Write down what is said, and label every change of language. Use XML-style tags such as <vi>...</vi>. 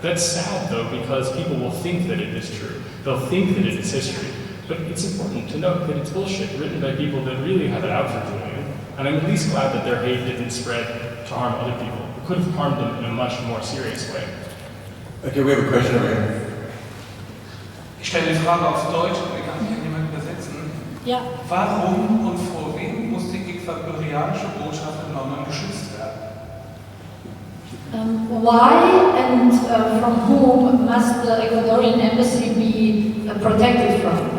<en>That's sad, though, because people will think that it is true. They'll think that it is history. But it's important to note that it's bullshit, written by people that really have it out for Julian. And I'm at least glad that their hate didn't spread to harm other people. It could have harmed them in a much more serious way. Okay, we have a question over here.</en> <de>Ich stelle die Frage auf Deutsch, kann mich jemand übersetzen? Ja. Warum und vor wem muss die ecuadorianische Botschaft in London geschützt werden?</de> <en>Why and from whom must the Ecuadorian Embassy be protected from?</en>